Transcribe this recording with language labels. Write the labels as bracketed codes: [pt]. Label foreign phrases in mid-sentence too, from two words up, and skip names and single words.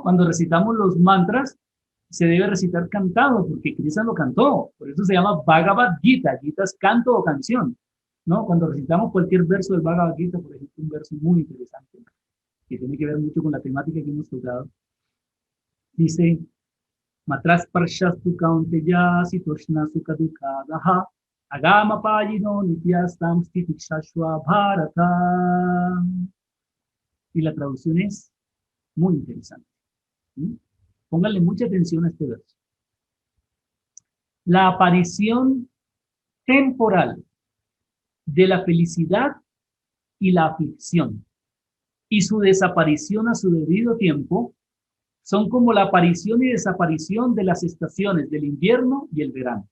[es] Cuando recitamos los mantras, se debe recitar cantado, porque Krishna lo cantó. Por eso se llama Bhagavad Gita. Gita es canto o canción, ¿no? Cuando recitamos cualquier verso del Bhagavad Gita, por ejemplo, un verso muy interesante, que tiene que ver mucho con la temática que hemos tocado, dice, [sa] मात्रास्पर्शास्तु कौन्तेय शीतोष्ण सुखदुःखदाः आगमापायिनो नित्यास्तां स्तितिक्षस्व भारत. [es] Y la traducción es muy interesante. ¿Sí? Pónganle mucha atención a este verso. La aparición temporal de la felicidad y la aflicción y su desaparición a su debido tiempo son como la aparición y desaparición de las estaciones del invierno y el verano.